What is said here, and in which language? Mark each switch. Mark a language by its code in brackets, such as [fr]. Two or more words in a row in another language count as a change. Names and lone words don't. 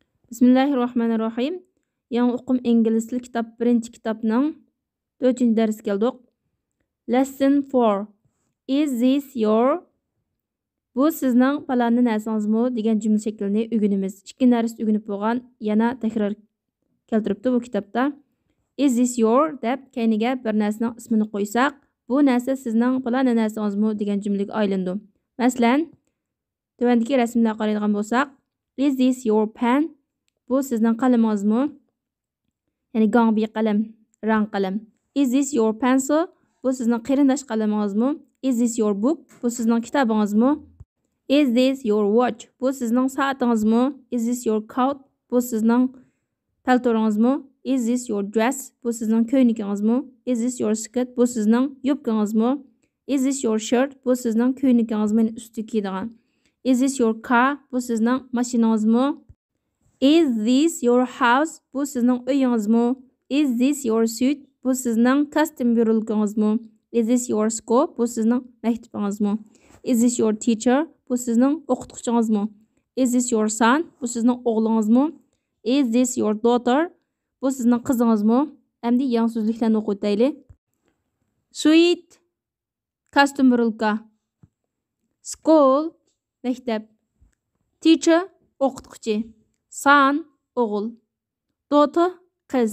[uz] Bismillahirrahmanirrahim. Yangi o'qim ingliz tili kitob 1-kitobning 4-darsiga keldik. [en] Lesson 4. Is this your? [uz] Bu sizning falonni narsangizmi degan jumla shaklini o'rganamiz. 2 darsda o'rganib bo'lgan, yana takror keltiribdi bu kitobda. [en] Is this your [uz] deb keyniga bir narsaning ismini qo'ysak, bu narsa sizning falonni narsangizmi degan jumlaga aylandi. Masalan, tuvandagi rasmlarga qaraydigan bo'lsak, [en] is this your pen? [uz] Bu sizning qalamingizmi? Ya'ni gangbi qalam, rang qalam. [en] Is this your pencil? [uz] Bu sizning qarindosh qalamingizmi? [en] Is this your book? [uz] Bu sizning kitobingizmi? [en] Is this your watch? [uz] Bu sizning soatingizmi? [en] Is this your coat? [uz] Bu sizning paltoringizmi? [en] Is this your dress? [uz] Bu sizning ko'ylagingizmi? [en] Is this your skirt? [uz] Bu sizning yubkangizmi? [en] Is this your shirt? [uz] Bu sizning ko'ylagingizmi, usti kiydigan. [en] Is this your car? [uz] Bu sizning mashinangizmi? [en] Is this your house? [uz] Bu sizning uyingizmi? [en] Is this your suit? [uz] Bu sizning kostyum berilganingizmi? [en] Is this your school? [uz] Bu sizning maktabingizmi? [en] Is this your teacher? [uz] Bu sizning o'qituvchingizmi? [en] Is this your son? [uz] Bu sizning o'g'lingizmi? [en] Is this your daughter? [uz] Bu sizning qizingizmi? Endi yangi so'zliklarni o'qib o'taylik. Suit kostyum berilgan. School maktab. Teacher o'qituvchi. Son o'g'il. Daughter qiz.